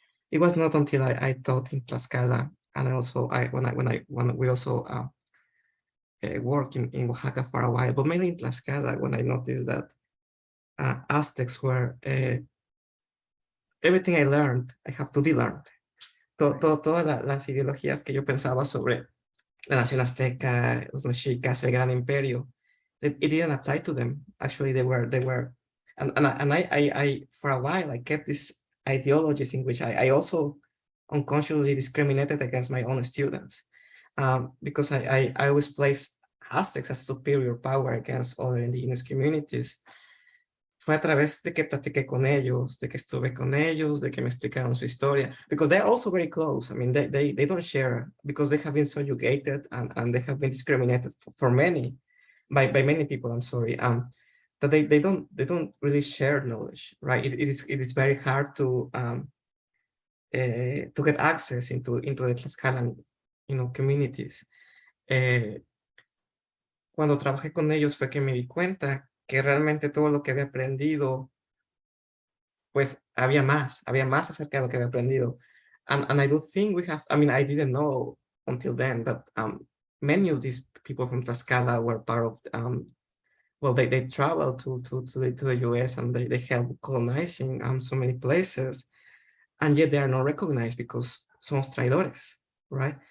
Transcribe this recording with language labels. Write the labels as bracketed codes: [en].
[en] It was not until I taught in Tlaxcala, and when we also worked in Oaxaca for a while, but mainly in Tlaxcala, when I noticed that Aztecs were everything I learned, I have to de-learn. [es] Todas las ideologías que yo pensaba sobre la nación azteca, los mexicas, el gran imperio, [en] it didn't apply to them. Actually, they were, and I for a while, I kept these ideologies in which I also unconsciously discriminated against my own students, because I always placed Aztecs as a superior power against other indigenous communities. [es] Fue a través de que platiqué con ellos, de que estuve con ellos, de que me explicaron su historia, [en] because they're also very close. I mean, they don't share, because they have been subjugated and they have been discriminated for many, by many people, I'm sorry, that they don't really share knowledge, right? It is very hard to get access into the Tlaxcalan, communities. [es] Cuando trabajé con ellos fue que me di cuenta que realmente todo lo que había aprendido, pues había más acerca de lo que había aprendido. [en] And I do think I didn't know until then that many of these people from Tlaxcala were part of, they traveled to the US, and they helped colonizing so many places, and yet they are not recognized because [es] somos traidores, [en] right?